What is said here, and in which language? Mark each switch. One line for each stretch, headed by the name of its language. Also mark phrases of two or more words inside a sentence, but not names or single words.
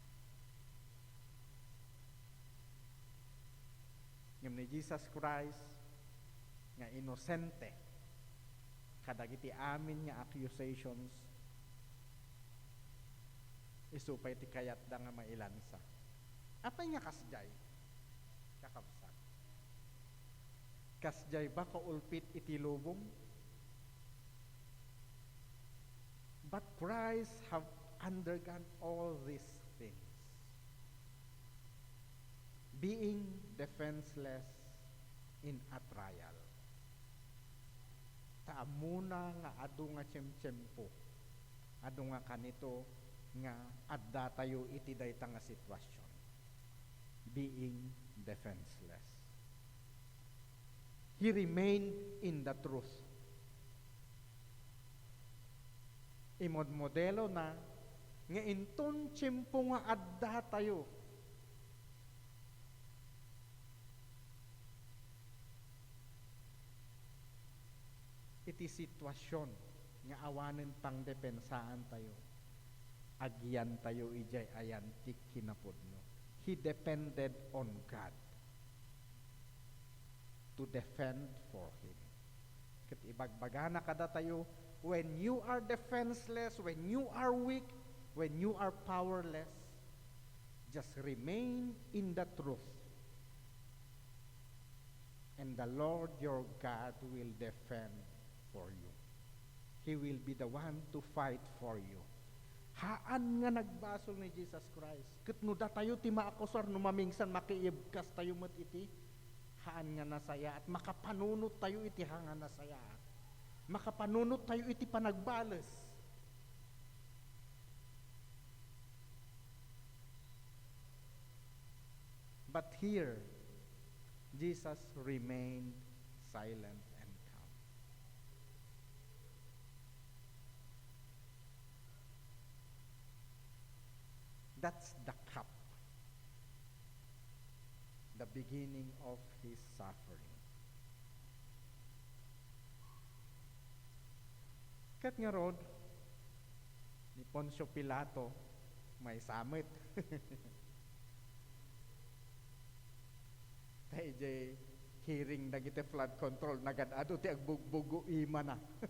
Iloko: Ngem ni Jesus Christ nga inosente kadagiti amin nga accusations isupay ti kayat da nga mailansa. Apay nga kasjay kakabsat. Kasjay ba kaulpit iti lubong?
English: But Christ have undergone all these things, being defenseless in a trial.
Iloko: Taamuna nga adu nga tiyempo, adu nga kanito nga adda tayo iti dayta nga sitwasyon.
English: Being defenseless. He remained in the truth.
Iloko: Imod modelo na nga inton tiyempo nga adda tayo iti sitwasyon nga awanen pang depensaan tayo, agyan tayo ijay ayan ti kinapudno.
English: He depended on God to defend for him.
Iloko: Ket ibagbagana kada tayo,
English: when you are defenseless, when you are weak, when you are powerless, just remain in the truth. And the Lord your God will defend for you. He will be the one to fight for you.
Iloko: Haan nga nagbasol ni Jesus Christ. Ket no da tayo ti maakusar no mamingsan makiibkas tayo met iti haan nga nasaya at makapanunot tayo iti hanga nasaya. Makapanunot tayo iti panagbales.
English: But here, Jesus remained silent and calm. That's the cup, the beginning of his suffering.
Iloko: Kat nga rod, ni Poncio Pilato, may samit. Tayo jay hearing dagiti
English: flood control,
Iloko: nagadado ti agbugbugo ima na.